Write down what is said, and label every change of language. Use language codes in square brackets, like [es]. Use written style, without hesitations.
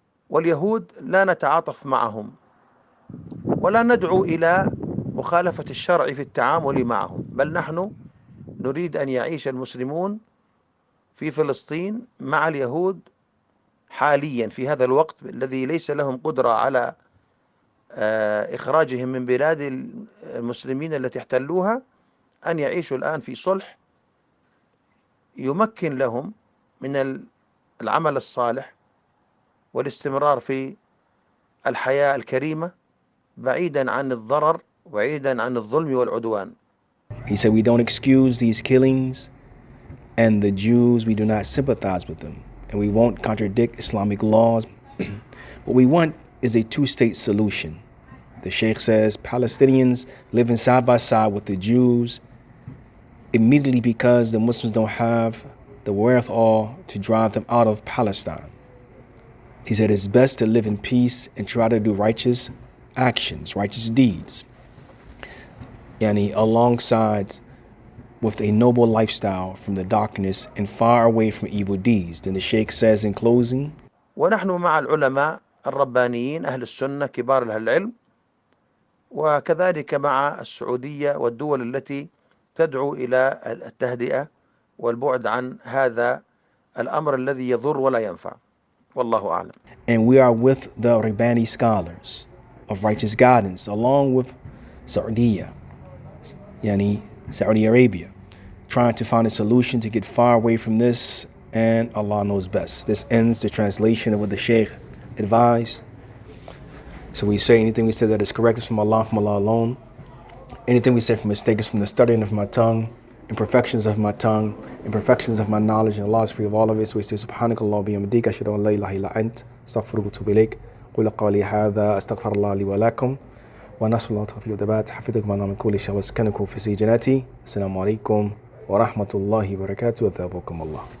[ar] واليهود لا نتعاطف معهم ولا ندعو إلى مخالفة الشرع في التعامل معهم، بل نحن نريد أن يعيش المسلمون في فلسطين مع اليهود حاليا في هذا الوقت الذي ليس لهم قدرة على إخراجهم من بلاد المسلمين التي احتلوها، أن يعيشوا الآن في صلح يمكن لهم من العمل الصالح والاستمرار في الحياة الكريمة بعيدا عن الضرر وبعيدا عن الظلم والعدوان. [en] He said we don't excuse these killings, and the Jews, we do not sympathize with them, and we won't contradict Islamic laws. What we want is a two-state solution. The Shaykh says Palestinians living side by side with the Jews immediately because the Muslims don't have the wherewithal to drive them out of Palestine. He said it's best to live in peace and try to do righteous actions, righteous deeds, alongside with a noble lifestyle from the darkness and far away from evil deeds. Then the Shaykh says in closing, [ar] ونحن مع العلماء الربانيين أهل السنة كبار أهل العلم وكذلك مع السعودية والدول التي تدعو إلى التهدئة والبعد عن هذا الأمر الذي يضر ولا ينفع. والله أعلم. [en] And we are with the Rabbani scholars of righteous guidance, along with Saudi Arabia, trying to find a solution to get far away from this, and Allah knows best. This ends the translation of what the Shaykh advised. So we say anything we say that is correct is from Allah alone. Anything we say from mistake is from the studying of my tongue, imperfections of my tongue, imperfections of my knowledge, and Allah is free of all of it. So we say [ar] Subhanakallah bihamdik, ashhadu an la ilaha illa ant, astaghfiruka wa atubu ilayk. قل قولي هذا أستغفر الله لي ولكم ونسأل الله التوفيق والثبات حفظكم الله من كل شر وسكنكم في سجناتي. السلام عليكم ورحمة الله وبركاته وثابكم الله.